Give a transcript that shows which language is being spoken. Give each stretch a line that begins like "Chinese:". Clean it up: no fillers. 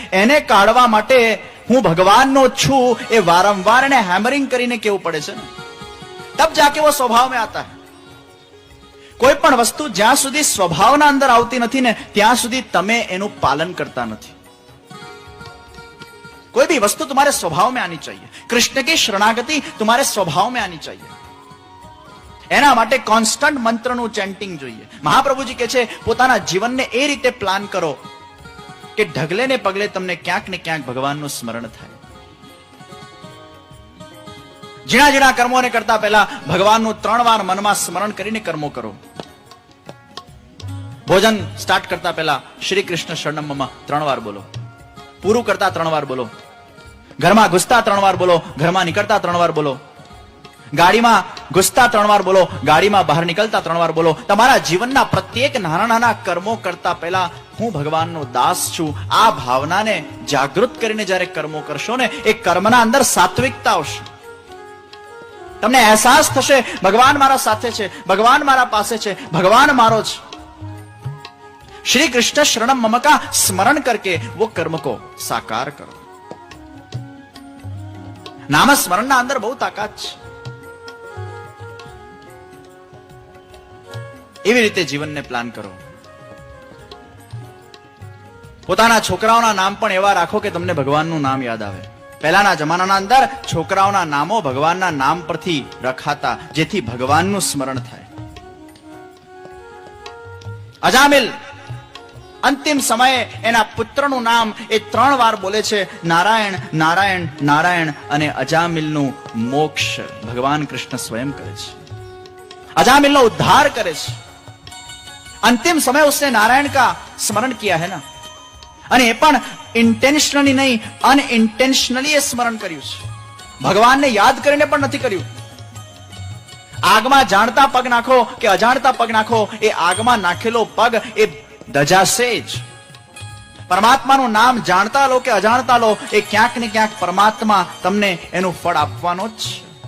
Gujarati: એને કાઢવા માટે હું ભગવાનનો છું એ વારંવાર એને હેમરિંગ કરીને કેવું પડે છે ને,
Hindi: તબ જાકે વો સ્વભાવ में आता है.
Gujarati: કોઈ પણ વસ્તુ જ્યાં સુધી સ્વભાવના અંદર આવતી નથી ને ત્યાં સુધી તમે એનું પાલન કરતા નથી.
Hindi: कोई भी वस्तु तुम्हारे स्वभाव में आनी चाहिए. कृष्ण की शरणागति तुम्हारे स्वभाव में आनी चाहिए.
Gujarati: એના માટે કોન્સ્ટન્ટ મંત્રનું ચેન્ટિંગ જોઈએ. મહાપ્રભુજી કહે છે પોતાના જીવનને એ રીતે પ્લાન કરો કે ઢગલે ને પગલે તમને ક્યાંક ને ક્યાંક ભગવાનનું સ્મરણ થાય. ઝીણા ઝીણા કર્મોને કરતા પહેલા ભગવાનનું 3 વાર મનમાં સ્મરણ કરીને કર્મો કરો. ભોજન સ્ટાર્ટ કરતા પહેલા શ્રી કૃષ્ણ શરણમ મમ 3 વાર બોલો. પૂરું કરતા 3 વાર બોલો. ઘરમાં ઘૂસતા 3 વાર બોલો. ઘરમાં નીકળતા 3 વાર બોલો. ગાડીમાં ઘૂસતા 3 વાર બોલો. ગાડીમાં બહાર નીકળતા 3 વાર બોલો. તમારા જીવનના પ્રત્યેક નાના નાના કર્મો કરતા પહેલા હું ભગવાનનો દાસ છું આ ભાવનાને જાગૃત કરીને જ્યારે કર્મો કરશો ને એ કર્મના અંદર સાત્વિકતા આવશે. તમને અહેસાસ થશે ભગવાન મારા સાથે છે, ભગવાન મારા પાસે છે, ભગવાન મારો છે.
Hindi: श्री कृष्ण शरणम मम का स्मरण करके वो कर्म को साकार करो.
Gujarati: नाम स्मरण ना अंदर बहुत ताकत છે. એવી રીતે જીવનને પ્લાન કરો. પોતાના છોકરાઓના નામ પણ એવા રાખો કે તમને ભગવાનનું નામ યાદ આવે. પહેલાના જમાનાના અંદર છોકરાઓના નામો ભગવાનના નામ પરથી રખાતા જેથી ભગવાનનું સ્મરણ થાય. અજામિલ અંતિમ સમયે એના પુત્રનું નામ એ 3 વાર બોલે છે. નારાયણ નારાયણ નારાયણ. અને અજામિલનું મોક્ષ ભગવાન કૃષ્ણ સ્વયં કરે છે.
Hindi: अजामिल उद्धार करे. अंतिम समय उसने नारायण का स्मरण किया है ना.
Gujarati: અને એ પણ ઇન્ટેન્શનલી નહીં અનઇન્ટેન્શનલી એ સ્મરણ કર્યું છે. ભગવાનને યાદ કરીને પણ નથી કર્યું. આગમાં જાણતા પગ નાખો કે અજાણતા પગ નાખો એ આગમાં નાખેલો પગ એ દજાશે જ. પરમાત્માનું નામ જાણતા લો કે અજાણતા લો એ ક્યાંક ને ક્યાંક પરમાત્મા તમને એનું ફળ આપવાનો જ છે.